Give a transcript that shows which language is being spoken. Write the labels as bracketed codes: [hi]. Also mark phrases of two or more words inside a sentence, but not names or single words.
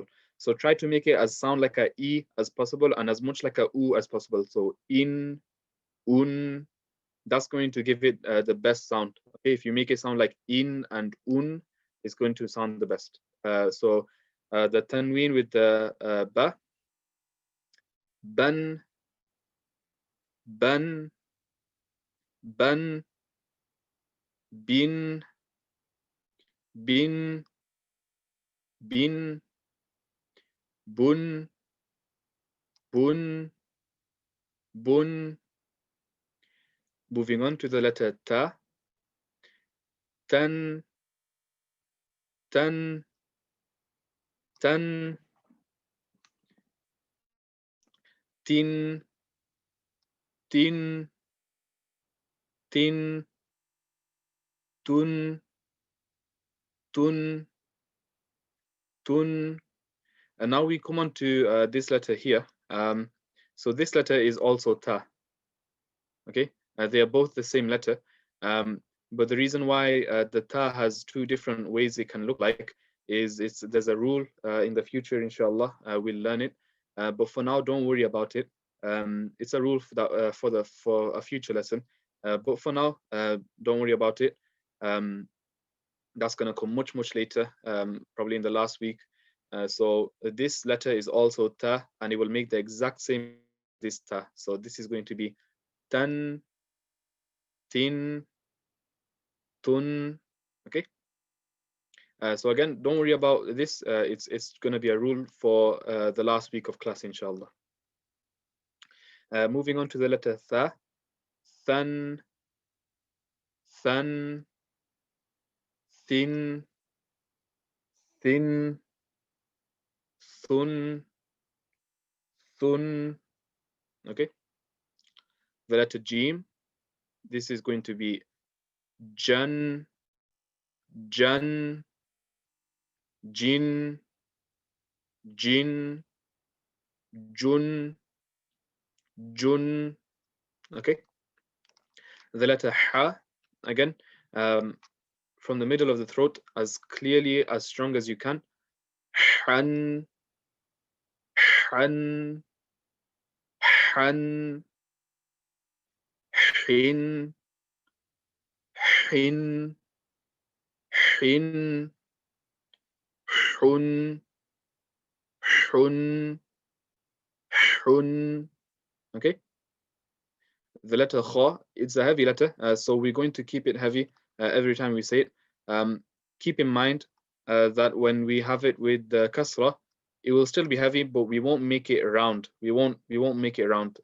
[en] So try to make it as sound like a e as possible and as much like a u as possible. So in, un, that's going to give it the best sound. Okay, if you make it sound like in and un, it's going to sound the best. So the tanween with the ba, [ar] ban, ban, ban, bin, bin, bin, bun, bun, bun. [en] Moving on to the letter [ar] ta, tan, tan, tan, tin, tin, tin, tun, tun, tun. [en] And now we come on to this letter here. So this letter is also ta. Okay, they are both the same letter, but the reason why the ta has two different ways it can look like is there's a rule in the future, inshallah, we'll learn it. But for now, don't worry about it. It's a rule for a future lesson. But for now, don't worry about it. That's gonna come much later, probably in the last week. So this letter is also ta, and it will make the exact same this ta. So this is going to be [ar] tan, tin, tun. [en] Okay. So again, don't worry about this. It's going to be a rule for the last week of class, inshallah. Moving on to the letter tha, [ar] than, than, thin, thin, thun, thun. [en] Okay. The letter jim. This is going to be [ar] jan, jan, jin, jin, jun, jun. [en] Okay. The letter ha, again, from the middle of the throat, as clearly, as strong as you can. [ar] Han, han, han, hin, hin, hin, hun, hun, hun. [en] Okay. The letter kha, it's a heavy letter, so we're going to keep it heavy every time we say it. Keep in mind that when we have it with the kasra, it will still be heavy, but we won't make it round. We won't make it round.